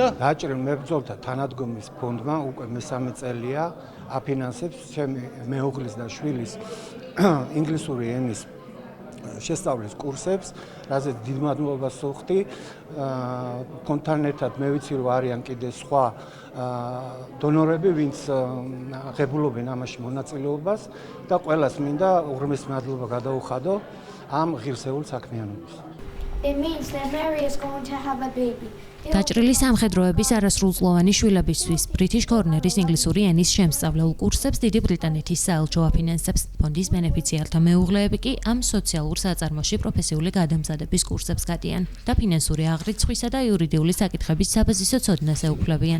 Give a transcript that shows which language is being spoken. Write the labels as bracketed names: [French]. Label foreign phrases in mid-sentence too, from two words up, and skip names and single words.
[Georgian] დაჭრილ მებრძოლთა თანადგომის ფონდმა უკვე მესამე წელია აფინანსებს ჩემი მეუღლის და შვილის ინგლისური ენის შესწავლის კურსებს, რაზეც დიდ მადლობას ვუხდი. ფონდთან ერთად მე ვიცი, რომ არიან კიდე სხვა დონორები, ვინც ღებულობენ ამაში მონაწილეობას და ყველას მინდა უღრმესი მადლობა გადაუხადო ამ ღირსეულ საქმიანობას. [English] It means that Mary is going to have a baby. [Georgian] დაჭრილი სამხედროების არასრულწლოვანი შვილებისთვის British Corner-ის ინგლისური ენის შემსწავლელ კურსებს დიდი ბრიტანეთის საელჩო აფინანსებს. ფონდის ბენეფიციართა მეუღლეები კი ამ სოციალურ საწარმოში პროფესიული გადამზადების კურსებს გადიან და ფინანსური აღრიცხვისა და იურიდიული საკითხების საბაზისო ცოდნას ეუფლებიან.